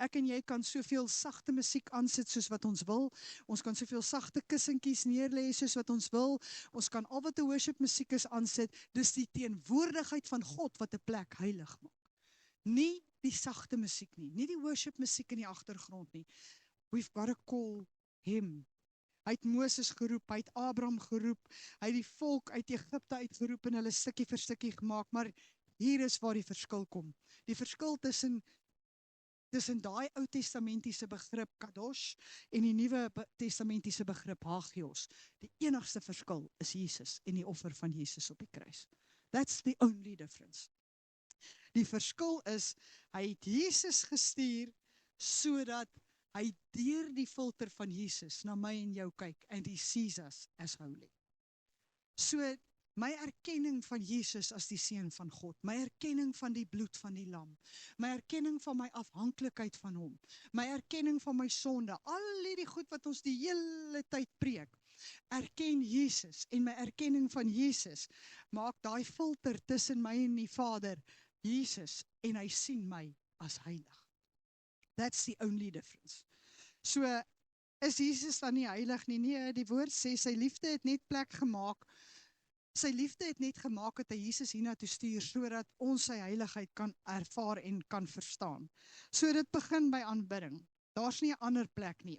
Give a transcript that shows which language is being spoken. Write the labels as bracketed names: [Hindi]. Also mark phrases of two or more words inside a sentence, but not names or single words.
[Afrikaans] Ek en jy kan soveel sagte musiek aansit soos wat ons wil. Ons kan soveel sagte kussentjies neerlê soos wat ons wil. Ons kan al wat 'n worship musiek is aansit. Dis die teenwoordigheid van God wat 'n plek heilig maak. Nie die sagte musiek nie, nie die worship musiek in die agtergrond nie. [English] We've got to call him. [Afrikaans] Hy het Moses geroep, hy het Abraham geroep, hy het die volk uit Egipte uitgeroep en hulle stukkie vir stukkie gemaak, maar hier is waar die verskil kom. Die verskil tussen daai Ou Testamentiese begrip Kadosh en die Nuwe Testamentiese begrip Hagios. Die enigste verskil is Jesus en die offer van Jesus op die kruis. [English] That's the only difference. [Afrikaans] Die verskil is, hy het Jesus gestuur sodat hy deur die filter van Jesus na my en jou kyk [English] and he sees us as holy. [Afrikaans] So my erkenning van Jesus as die Seun van God, my erkenning van die bloed van die lam, my erkenning van my afhanklikheid van hom, my erkenning van my sonde, al die goed wat ons die hele tyd preek, erken Jesus en my erkenning van Jesus maak daai filter tussen my en die Vader, Jesus, en hy sien my as heilig. [English] That's the only difference. [Afrikaans] So, is Jesus dan nie heilig nie? Nee, die woord sê, sy liefde het net plek gemaak. Sy liefde het net gemaak dat hy Jesus hiernatoe stuur, sodat ons sy heiligheid kan ervaar en kan verstaan. So dit begin by aanbidding. Daar's nie 'n ander plek nie.